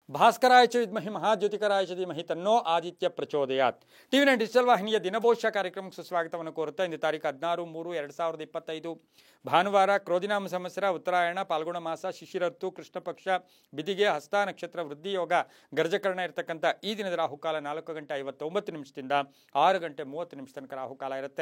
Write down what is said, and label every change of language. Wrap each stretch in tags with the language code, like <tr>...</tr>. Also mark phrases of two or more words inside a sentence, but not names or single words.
<sa>ಭಾಸ್ಕರಾಯ ಚ ವಿದ್ಮಹಿ ಮಹಾಜ್ಯೋತಿಕರಾಯ ಚ ಧೀಮಹಿ ತನ್ನೋ ಆದಿತ್ಯ ಪ್ರಚೋದಯಾತ್.</sa> <kn>ಟಿವಿ9 ಡಿಜಿಟಲ್ ವಾಹಿನಿಯ ದಿನಭವಿಷ್ಯ ಕಾರ್ಯಕ್ರಮಕ್ಕೆ ಸುಸ್ವಾಗತವನ್ನು ಕೋರುತ್ತಾ ಇಂದು ತಾರೀಕು 16/3/2025 ಭಾನುವಾರ, ಕ್ರೋಧಿನಾಮ ಸಂವತ್ಸರ, ಉತ್ತರಾಯಣ, ಪಾಲ್ಗುಣ ಮಾಸ, ಶಿಶಿರತ್ತು, ಕೃಷ್ಣ ಪಕ್ಷ, ಬಿದಿಗೆ, ಹಸ್ತ ನಕ್ಷತ್ರ, ವೃದ್ಧಿ ಯೋಗ, ಗರ್ಜಕರಣ ಇರತಕ್ಕಂಥ ಈ ದಿನದ ರಾಹುಕಾಲ 4:59 6:30 ತನಕ ರಾಹುಕಾಲ ಇರುತ್ತೆ.</kn>